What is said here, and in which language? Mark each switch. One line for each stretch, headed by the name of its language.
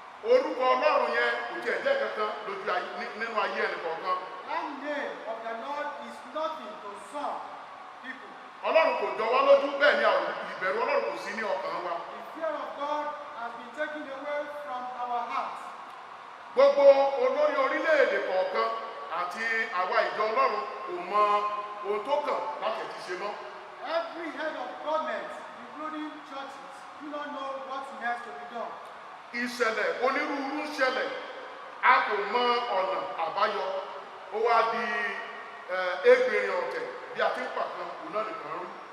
Yoruba: orúkọ ọlọ́run yẹn kò tiẹ̀ jẹ́ kankan lójú nínú ayé ẹnì kọ̀ọ̀kan.
English: That name of the Lord is nothing to some people.
Yoruba: ọlọ́run kò jọ wá lójú bẹ́ẹ̀ ni ìbẹ̀rù ọlọ́run kò sí ní ọkàn wa.
English: The fear of God has been taken away from our hearts.
Yoruba: gbogbo olórí orílẹ̀-èdè kọ̀ọ̀kan àti àwa ìjọ ọlọ́run kò mọ ohun tó kàn láti ti ṣe mọ́.
English: Every head of government, including churches, do not know what's next to be done.
Yoruba: ìṣẹ̀lẹ̀ onírúurú ń ṣẹlẹ̀ a kò mọ ọ̀nà àbáyọ ó wá di ẹgbẹ̀rin ọ̀tẹ̀ bí a ti ń pàkan òun náà nìkan rú.